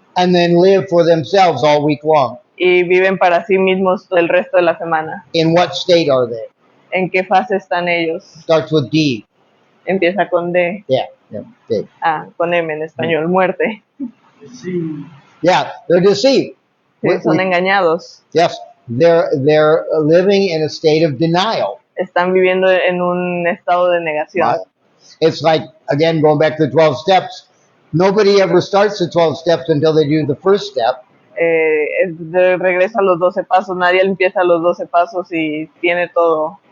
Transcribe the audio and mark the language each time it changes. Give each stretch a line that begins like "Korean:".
English: and then live for themselves all week long?
Spanish: y viven para sí mismos el resto de la semana?
English: In what state are they?
Spanish: ¿En qué fase están ellos?
English: Starts with D.
Spanish: Empieza con D.
English: Yeah, D.
Spanish: Con M en español, muerte.
English: Yeah, they're deceived.
Spanish: Sí, son engañados.
English: Yes, they're living in a state of denial.
Spanish: Están viviendo en un estado de negación.
English: Right? It's like, again, going back to the 12 steps. Nobody ever starts the 12 steps until they do the first step.
Spanish: Regresa a los 12 pasos. Nadie empieza los 12 pasos y tiene todo.